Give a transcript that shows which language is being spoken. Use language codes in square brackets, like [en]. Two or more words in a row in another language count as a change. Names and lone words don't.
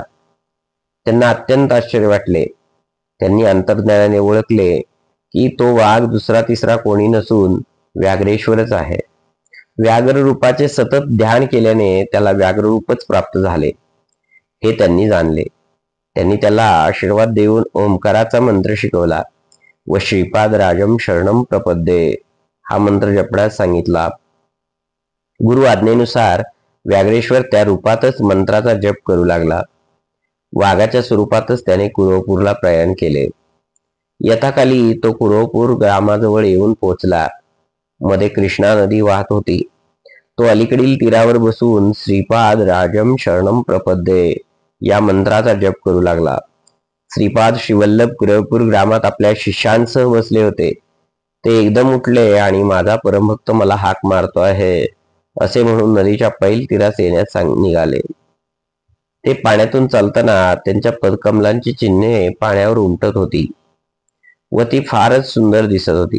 [mr] त्यांना अत्यंत आश्चर्य वाटले. त्यांनी अंतर्ज्ञानाने ओळखले की तो वाघ दुसरा तिसरा कोणी नसून व्याघ्रेश्वरच आहे. व्याघ्र रूपाचे सतत ध्यान केल्याने त्याला व्याघ्र रूपच प्राप्त झाले हे त्यांनी जाणले. त्यांनी त्याला आशीर्वाद देऊन ओंकाराचा मंत्र शिकवला व [sa] श्रीपाद राजम शरणम प्रपद्ये [mr] हा मंत्र जपण्यास सांगितला. गुरु आज्ञेनुसार व्याघ्रेश्वर त्या रूपातच मंत्राचा जप करू लागला. वाघाच्या स्वरूपातच त्याने कुरवपूरला प्रयाण केले. यथाकाली तो कुरवपूर ग्रामाजवळ येऊन पोहोचला. मध्ये कृष्णा नदी वाहत होती. तो अलीकडील तीरावर बसून [sa] श्रीपाद राजम शरणम प्रपद्ये [mr] या मंत्राचा जप करू लागला. श्रीपाद श्रीवल्लभ कुरवपूर ग्रामात आपल्या शिष्यांसह बसले होते. ते एकदम उठले आणि माझा परमभक्त मला हाक मारतो आहे असे म्हणून नदीच्या पैल तीरास येण्यास निघाले. ते पाण्यातून चालताना त्यांच्या पदकमलांची चिन्हे पाण्यावर उमटत होती व ती फारच सुंदर दिसत होती.